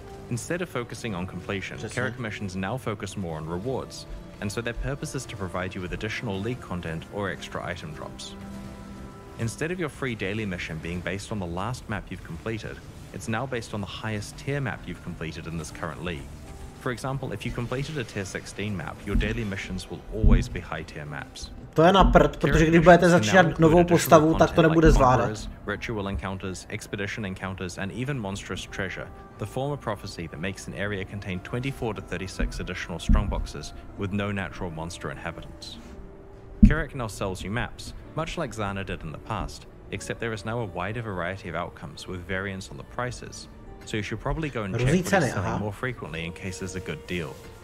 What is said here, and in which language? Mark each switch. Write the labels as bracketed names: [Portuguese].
[English] Instead of focusing on completion, Kirak missions now focus more on rewards, and so their purpose is to provide you with additional league content or extra item drops. Instead of your free daily mission being based on the last map you've completed, it's now based on the highest tier map you've completed in this current league. For example, if you completed a tier 16 map, your daily missions will always be high tier maps. [Czech] To je na prd, protože když budete začínat novou postavu, tak to nebude zvládat. [English] Ritual encounters, expedition encounters, and even monstrous treasure, the former prophecy that makes an area contain 24 to 36 additional strongboxes with no natural monster inhabitants. Kirak now sells you maps, much like Zana did in the past, except there is now a wider variety of outcomes with variance on the prices, so you should probably go and check what he's selling more frequently in case there's a good deal.